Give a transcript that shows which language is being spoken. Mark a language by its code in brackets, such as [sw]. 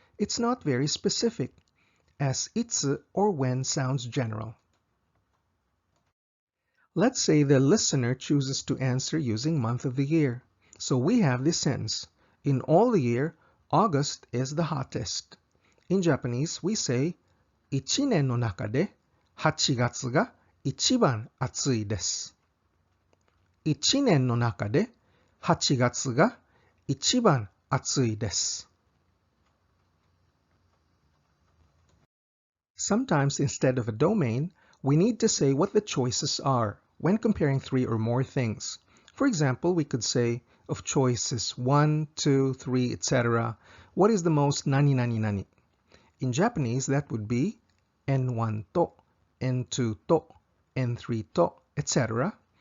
[en] It's not very specific, as itsu or when sounds general. Let's say the listener chooses to answer using month of the year. So we have this sentence. In all the year, August is the hottest. In Japanese, we say, [ja] 一年の中で8月が一番暑いです。一年の中で8月が一番暑いです。 [en] Sometimes instead of a domain, we need to say what the choices are when comparing 3 or more things. For example, we could say of choices 1, 2, 3, etc. What is the most nani nani nani? In Japanese, that would be N1 to, N2 to, N3 to, etc.